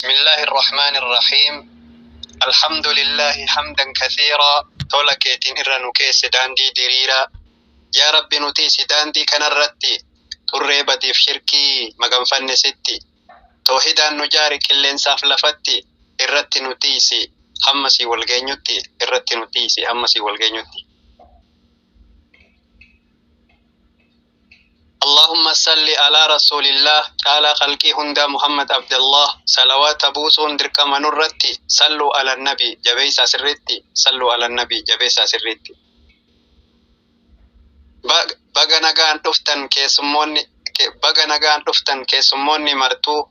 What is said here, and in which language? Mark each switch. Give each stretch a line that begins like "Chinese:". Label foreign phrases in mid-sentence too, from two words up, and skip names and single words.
Arabic: بسم الله الرحمن الرحيم. الحمد لله حمدا كثيرا.
Oromo: Tola keetiin irra nu keesse daandii diriiraa. Yaa Rabbi, nuti si daandii kanarratti turree badiif shirkii maganfanne sitti. Toohidaan nu jaari qilleensaaf lafatti. Irratti nu tiisi hamma si wal geenyutti. Irratti nu tiisi hamma si wal geenyutti.
Arabic: اللهم صل على رسول الله.
Oromo: Caalaa khalqii hundaa Muhammad Abdallah. Salawaata buusuun dirqama nurratti.
Arabic: صلوا على النبي.
Oromo: Jabeessaa sirriitti.
Arabic: صلوا على النبي.
Oromo: Jabeessaa sirriitti. Ba-, baga nagaan dhuftan keessummoonni, ke-, baga nagaan dhuftan keessummoonni martuu.